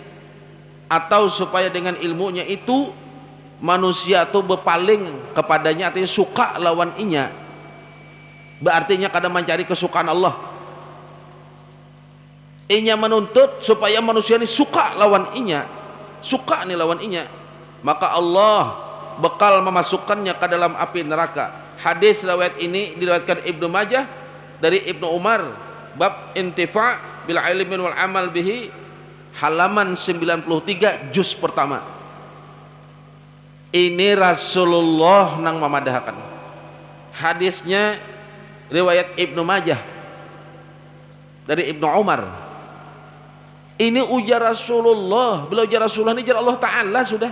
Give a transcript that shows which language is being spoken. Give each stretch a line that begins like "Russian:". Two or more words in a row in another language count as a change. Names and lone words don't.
Indonesian: Atau supaya dengan ilmunya itu manusia tuh berpaling kepadanya, artinya suka lawan inya, berartinya kadang mencari kesukaan Allah.
Banjar: Inya menuntut supaya manusia ini suka lawan inya, suka nih lawan inya,
Indonesian: maka Allah bekal memasukkannya ke dalam api neraka. Hadis riwayat ini diriwayatkan Ibnu Majah dari Ibnu Umar, bab
Arabic: الانتفاع بالعلم والعمل به,
Indonesian: halaman 93 juz pertama.
Banjar: Ini Rasulullah nang memadahkan.
Indonesian: Hadisnya riwayat Ibnu Majah dari Ibnu Umar.
Banjar: Ini ujar Rasulullah, beliau ujar Rasulullah, ini ujar Allah Ta'ala sudah.